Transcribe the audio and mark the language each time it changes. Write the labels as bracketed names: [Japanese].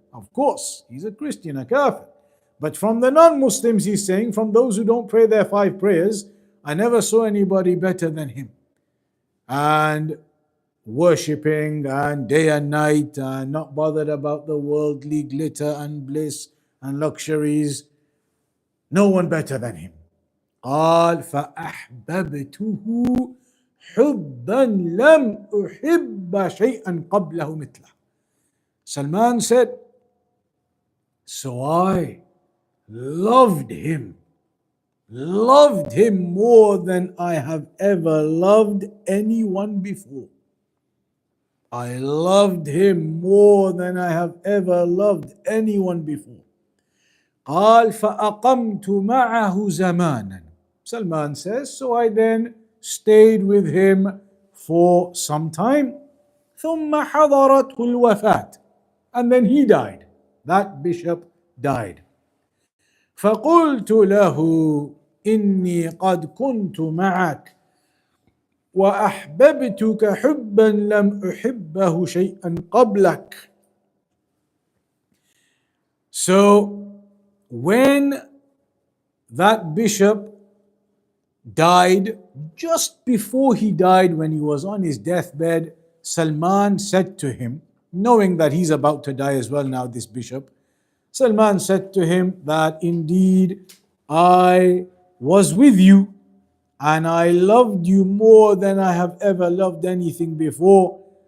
[English] Of course, he's a Christian, a kafir. But from the non-Muslims, he's saying, from those who don't pray their 5 prayers, I never saw anybody better than him. And worshipping and day and night and not bothered about the worldly glitter and bliss and luxuries. No one better than him. [Arabic] قال فأحببته حبا لم أحب شيئا قبله مثله. [English] Salman said, so I loved him more than I have ever loved anyone before. I loved him more than I have ever loved anyone before. [Arabic] قال فأقمت معه زمانا. [English] Salman says, so I then stayed with him for some time. [Arabic] ثم حضرته الوفاة. [English] And then he died. That bishop died. [Arabic] فقلت له إني قد كنت معك وأحببتك حبا لم أحبه شيئا قبلك. [English] So when that bishop died, just before he died, when he was on his deathbed, Salman said to him, knowing that he's about to die as well now, this bishop, Salman said to him that indeed I was with you and I loved you more than I have ever loved anything before.